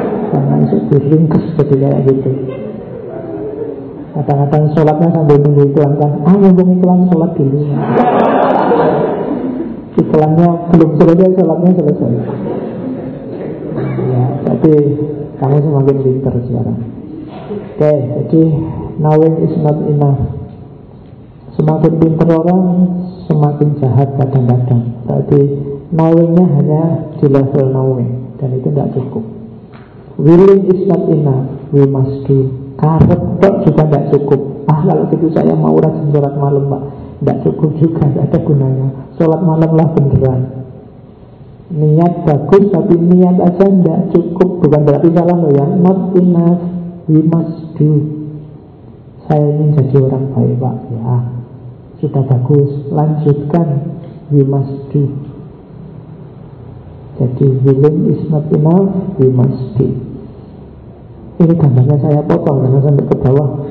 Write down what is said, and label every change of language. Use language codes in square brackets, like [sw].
[id] Jangan sedih ringkas jadi kayak gitu. Kadang-kadang sholatnya sambil nunggu iklan kan, nunggu iklan sholat dulu. Iklannya belum selesai, sholatnya selesai. Ya, jadi kamu semakin winter sekarang. Oke, jadi [en] knowing is not enough. [id] Semakin pintar orang, semakin jahat kadang-kadang. Berarti knowing-nya hanya di level knowing, dan itu tidak cukup. [en] Willing is not enough, we must do. [id] Karep kok juga tidak cukup. Kalau gitu saya mau rajin sholat malam, Pak. Tidak cukup juga, tidak ada gunanya. Sholat malamlah beneran. Niat bagus, tapi niat aja tidak cukup. Bukan berarti salah loh ya. [en] Not enough, we must do. [id] Saya ingin jadi orang baik, Pak. Ya, sudah bagus, lanjutkan. [en] We must do. [id] Jadi [en] willing is not enough, we must do. [id] Ini gambarnya saya potong karena sampai ke bawah.